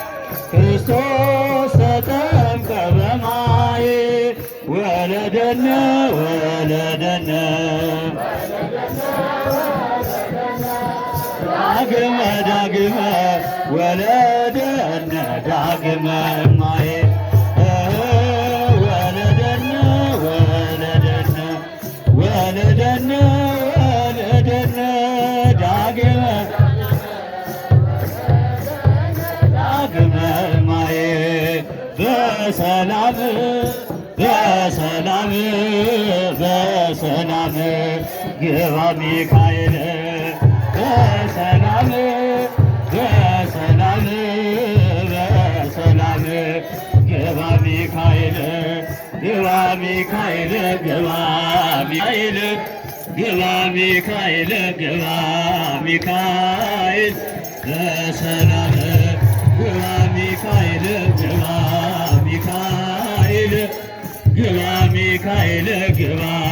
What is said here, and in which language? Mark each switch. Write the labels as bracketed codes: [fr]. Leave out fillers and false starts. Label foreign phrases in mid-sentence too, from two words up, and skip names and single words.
[gez] ክርስቶስ ተጠምቀ በማይ ወለደነ ወለደነ ዳግመ ዳግመ ወለደነ ዳግመ ማይ ወለደነ ወለደነ ዳግመ ዳግመ ማየ [am] በሰላም በሰላም በሰላም ግባ ሚካኤል በሰላም በሰላም በሰላም ግባ ሚካኤል ግባ ሚካኤል ግባ ሚካኤል ግባ ሚካኤል ግባ ሚካኤል በሰላም ግባ ሚካኤል ግባ ሚካኤል ግባ ሚካኤል ግባ